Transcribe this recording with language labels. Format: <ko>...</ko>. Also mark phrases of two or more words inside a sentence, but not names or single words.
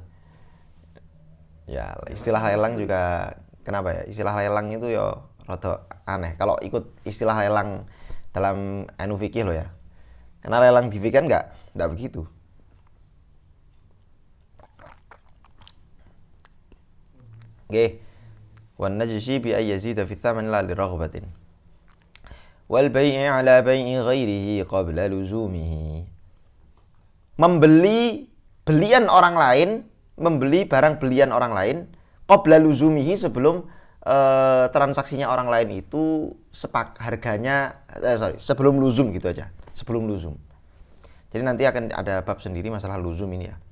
<id>Ya, istilah lelang juga kenapa ya? Istilah lelang itu ya rada aneh. Kalau ikut istilah lelang dalam anu fikih lo ya. Karena lelang di fikih kan enggak begitu. Oke.</id> <ar>والنجش بأن يزيد في الثمن لا لرغبة. وبيع على بيع غيره قبل لزومه.</ar> <id>Membeli barang belian orang lain</id> <ar>قبل لزومه,</ar> <id>sebelum transaksinya orang lain itu harganya sebelum luzum gitu aja. Sebelum luzum. Jadi nanti akan ada bab sendiri masalah luzum ini ya.</id>